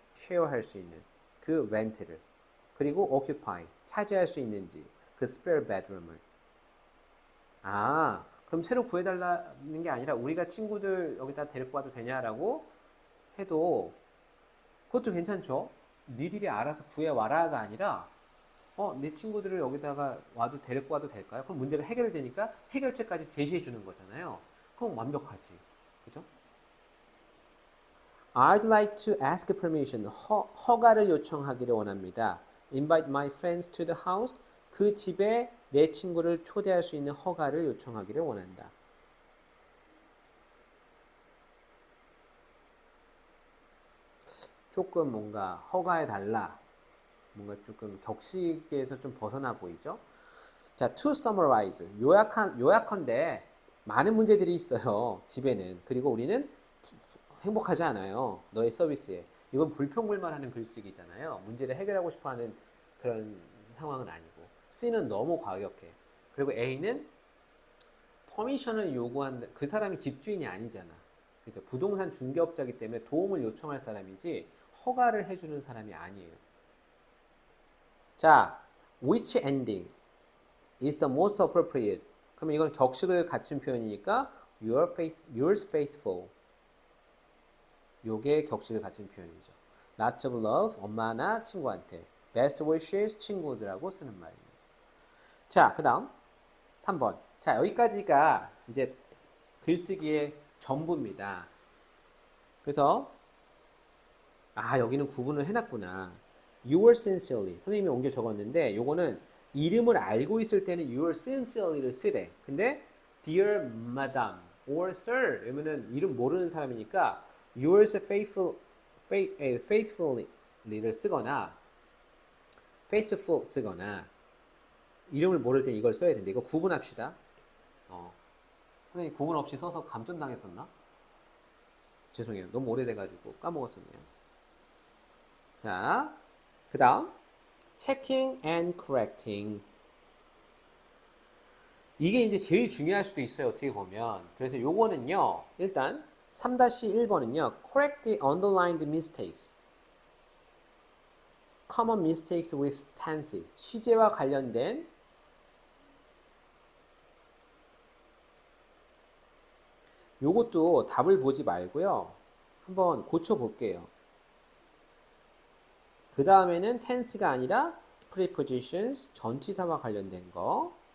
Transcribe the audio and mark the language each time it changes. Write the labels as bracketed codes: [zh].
[ko] share 할 수 있는 그 rent를 그리고 occupy 차지할 수 있는지 그 spare bedroom을 그럼 새로 구해달라는 게 아니라 우리가 친구들 여기다 데리고 와도 되냐라고 해도 그것도 괜찮죠. 니들이 알아서 구해와라가 아니라 내 친구들을 여기다가 데리고 와도 될까요? 그럼 문제가 해결되니까 해결책까지 제시해 주는 거잖아요. 그럼 완벽하지. 그죠? [en] I'd like to ask permission. [ko] 허가를 요청하기를 원합니다. [en] Invite my friends to the house. [ko] 그 집에 내 친구를 초대할 수 있는 허가를 요청하기를 원한다. 조금 뭔가 허가해달라. 뭔가 조금 격식에서 좀 벗어나 보이죠? [en] 자, to summarize. [ko] 요약한데 많은 문제들이 있어요. 집에는. 그리고 우리는 행복하지 않아요. 너의 서비스에. 이건 불평불만하는 글쓰기잖아요. 문제를 해결하고 싶어하는 그런 상황은 아니고. C는 너무 과격해. 그리고 A는 퍼미션을 요구한다. 그 사람이 집주인이 아니잖아. 그죠? 부동산 중개업자이기 때문에 도움을 요청할 사람이지 허가를 해주는 사람이 아니에요. [en] 자, which ending is the most appropriate? [ko] 그러면 이건 격식을 갖춘 표현이니까 yours faithful. 요게 격식을 갖춘 표현이죠. [en] Lots of love, [ko] 엄마나 친구한테. [en] Best wishes, [ko] 친구들하고 쓰는 말입니다. 자, 그 다음 3번. 자, 여기까지가 이제 글쓰기의 전부입니다. 그래서 여기는 구분을 해놨구나. [en] You were sincerely. [ko] 선생님이 옮겨 적었는데 요거는 이름을 알고 있을 때는 you were sincerely를 쓰래. 근데 dear madam or sir 이러면은 이름 모르는 사람이니까 yours faithfully를 쓰거나 faithful 쓰거나 이름을 모를 땐 이걸 써야 되는데 이거 구분합시다. 선생님 구분 없이 써서 감전당했었나? 죄송해요. 너무 오래돼가지고 까먹었었네요. 자, 그 다음 [en] checking and correcting. [ko] 이게 이제 제일 중요할 수도 있어요. 어떻게 보면. 그래서 요거는요. 일단 3-1번은요. [en] correct the underlined mistakes. common mistakes with tenses. [ko] 시제와 관련된 요것도 답을 보지 말고요. 한번 고쳐볼게요. 그 다음에는 tense가 아니라 prepositions, 전치사와 관련된 거.